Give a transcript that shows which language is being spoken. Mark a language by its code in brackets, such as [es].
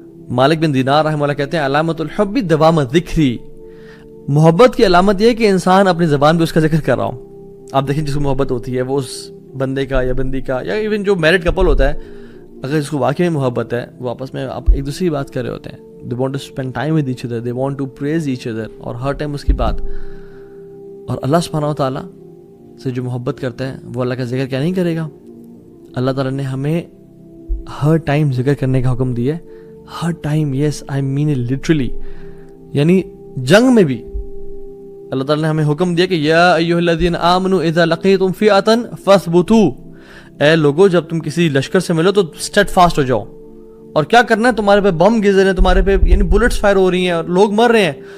[ur] مالک بن دینار رحمہ اللہ کہتے ہیں [ar] علامت الحب دوام ذکری, [ur] محبت کی علامت یہ ہے کہ انسان اپنی زبان پہ اس کا ذکر کر رہا ہوں. آپ دیکھیں جس کو محبت ہوتی ہے وہ اس بندے کا یا بندی کا, یا ایون جو میرڈ کپل ہوتا ہے, اگر جس کو واقعی میں محبت ہے وہ آپس میں آپ ایک دوسری بات کر رہے ہوتے ہیں. [en] they want to spend time with each other, they want to praise each other, [ur] اور ہر ٹائم اس کی بات. اور اللہ سبحانہ و تعالیٰ سے جو محبت کرتا ہے وہ اللہ کا ذکر کیا نہیں کرے گا. اللہ تعالیٰ نے ہمیں ہر ٹائم ذکر کرنے کا حکم دیا ہے, ہر time. [en] yes I mean it literally, [ur] یعنی جنگ میں بھی اللہ تعالیٰ نے ہمیں حکم دیا کہ [ar] یا ایھا الذین آمنوا اذا لقیتم فئۃ فاثبتوا, [ur] اے لوگو جب تم کسی لشکر سے ملو تو اسٹیڈ فاسٹ ہو جاؤ. اور کیا کرنا ہے, تمہارے پہ بم گزر ہیں, تمہارے پہ یعنی بلٹس فائر ہو رہی ہیں اور لوگ مر رہے ہیں,